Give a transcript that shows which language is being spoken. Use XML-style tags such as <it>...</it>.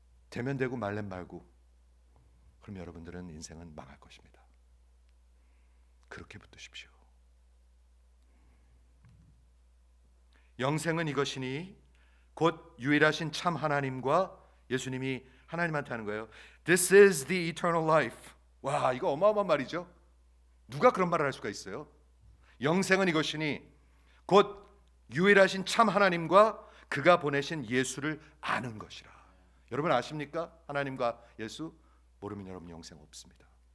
<ko>되면 되고 말면 말고 그럼 여러분들은 인생은 망할 것입니다. 그렇게 붙드십시오. 영생은 이것이니 곧 유일하신 참 하나님과 예수님이 하나님한테 하는 거예요.</ko> <en>This is the eternal life.</en> <ko>와, 이거 어마어마한 말이죠. 누가 그런 말을 할 수가 있어요? 영생은 이것이니 곧 유일하신 참 하나님과 그가 보내신 예수를 아는 것이라. 여러분 아십니까? 하나님과 예수 모르면 여러분 영생 없습니다.</ko>